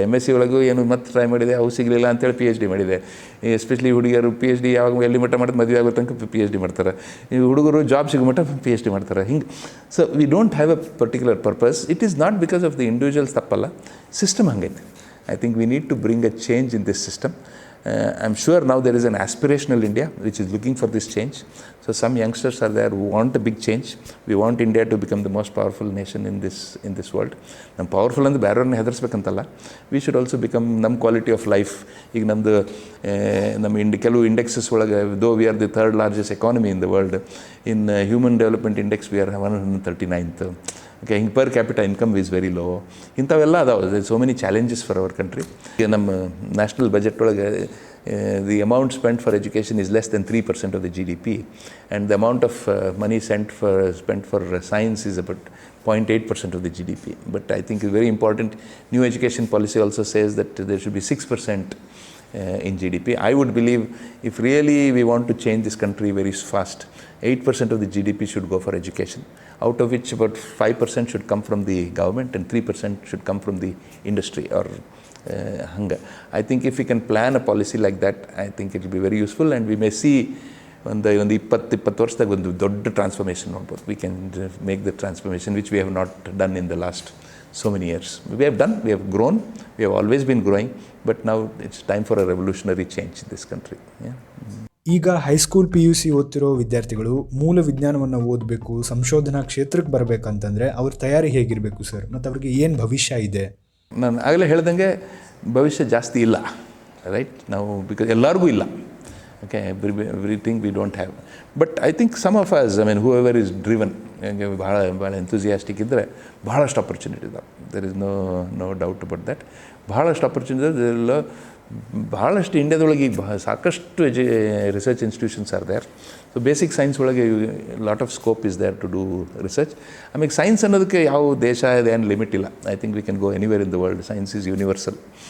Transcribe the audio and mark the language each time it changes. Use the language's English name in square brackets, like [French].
[Kannada] MSc ಒಳಗೂ ಏನು ಮತ್ತೆ ಟ್ರೈ ಮಾಡಿದೆ, ಅವು ಸಿಗಲಿಲ್ಲ ಅಂತೇಳಿ PhD ಮಾಡಿದೆ. ಎಸ್ಪೆಷಲಿ ಹುಡುಗಿಯರು PhD ಯಾವಾಗ ಎಲ್ಲಿ ಮಟ್ಟ ಮಾಡಿದ್ರೆ ಮದುವೆ ಆಗೋ ತನಕ PhD ಮಾಡ್ತಾರೆ. ಈ ಹುಡುಗರು ಜಾಬ್ ಸಿಗೋ ಮಟ್ಟ PhD ಮಾಡ್ತಾರೆ. ಹಿಂಗೆ so [English] We don't have a particular purpose. It is not because of the individuals [Kannada] ತಪ್ಪಲ್ಲ, system ಹಂಗೈತೆ. [English] I think we need to bring a change in this system. I'm sure now there is an aspirational India which is looking for this change. So some youngsters are there who want a big change. We want India to become the most powerful nation in this world. Nam powerful and [Kannada] ಬೇರೆಯವ್ರನ್ನ ಹೆದರ್ಸ್ಬೇಕಂತಲ್ಲ, [English] we should also become ನಮ್ಮ quality of life. [Kannada] ಈಗ ನಮ್ಮದು ನಮ್ಮ ಕೆಲವು indexes ಒಳಗೆ, [English] though we are the third largest economy in the world, in human development index we are 139th. Okay, ಹಿಂಗೆ per capital income is very low. [Kannada] ಇಂಥವೆಲ್ಲ ಅದಾವೆ. [English] So many challenges for our country. [Kannada] ಈಗ ನಮ್ಮ national budget ಒಳಗೆ [English] The amount spent for education is less than 3% of the GDP, and the amount of money spent for science is about 0.8% of the GDP. But I think it's very important. New education policy also says that there should be 6% in GDP. I would believe if really we want to change this country very fast, 8% of the GDP should go for education, out of which about 5% should come from the government and 3% should come from the industry or hanga. I think if we can plan a policy like that, I think it will be very useful, and we may see [Kannada] ಒಂದು 20 ವರ್ಷದಾಗ ಒಂದು ದೊಡ್ಡ transformation ನೋಡ್ಬೋದು. [English] We can make the transformation which we have not done in the last so many years. We have grown, we have always been growing, but now it's time for a revolutionary change in this country. Yeah. [Kannada] ಈಗ high school PUC ಓದ್ತಿರೋ ವಿದ್ಯಾರ್ಥಿಗಳು ಮೂಲ ವಿಜ್ಞಾನವನ್ನು ಓದಬೇಕು, ಸಂಶೋಧನಾ ಕ್ಷೇತ್ರಕ್ಕೆ ಬರಬೇಕಂತಂದರೆ ಅವ್ರ ತಯಾರಿ ಹೇಗಿರಬೇಕು ಸರ್, ಮತ್ತು ಅವ್ರಿಗೆ ಏನು ಭವಿಷ್ಯ ಇದೆ? ನಾನು ಆಗಲೇ ಹೇಳ್ದಂಗೆ ಭವಿಷ್ಯ ಜಾಸ್ತಿ ಇಲ್ಲ, ರೈಟ್? ನಾವು ಬಿಕಾಸ್ ಎಲ್ಲರಿಗೂ ಇಲ್ಲ. [English] Okay, everything we don't have. But I think some of us, I mean, whoever is driven, [Kannada] ಭಾಳ ಎಂಥೂಸಿಯಾಸ್ಟಿಕ್ ಇದ್ದರೆ ಭಾಳಷ್ಟು ಆಪರ್ಚುನಿಟಿ ಇದಾವೆ. [English] There is no doubt about that. [Kannada] ಭಾಳಷ್ಟು ಆಪರ್ಚುನಿಟಿ ಇದೆ. ಭಾಳಷ್ಟು ಇಂಡಿಯಾದೊಳಗೆ ಈಗ ಸಾಕಷ್ಟು research institutions are there. [English] So basic science ಒಳಗೆ lot of scope is there to do research. [Kannada] ಆಮೇಲೆ ಸೈನ್ಸ್ ಅನ್ನೋದಕ್ಕೆ ಯಾವ ದೇಶ ಏನು ಲಿಮಿಟ್ ಇಲ್ಲ. [English] I think we can go anywhere in the world. Science is universal.